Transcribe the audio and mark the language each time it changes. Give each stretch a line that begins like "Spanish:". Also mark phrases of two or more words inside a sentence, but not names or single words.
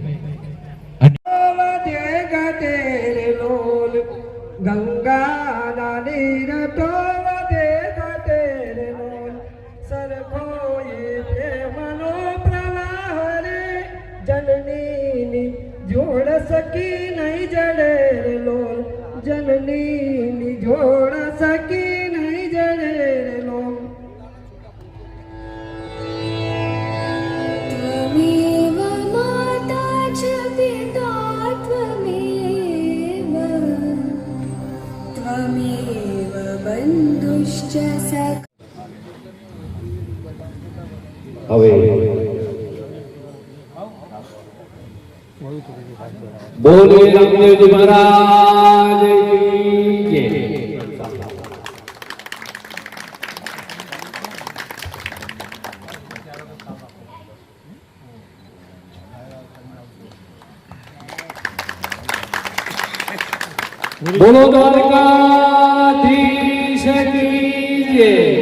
Gujarati: ગંગા નીર તો વધે ઘટે રે લોલ સરખોઈ પ્રેમનો પ્રવાહ રે જનની જોડ સકી નહીં જડે રે લોલ જનની જોડ સકી નહીં જડે રે લોલ
Sanskrit: त्वमेव माता च पिता त्वमेव बन्धुश्च सखा
Gujarati: હવે બોલે
Hindi: रामदेवजी महाराज की जय. बोलो द्वारकाधीश की जय.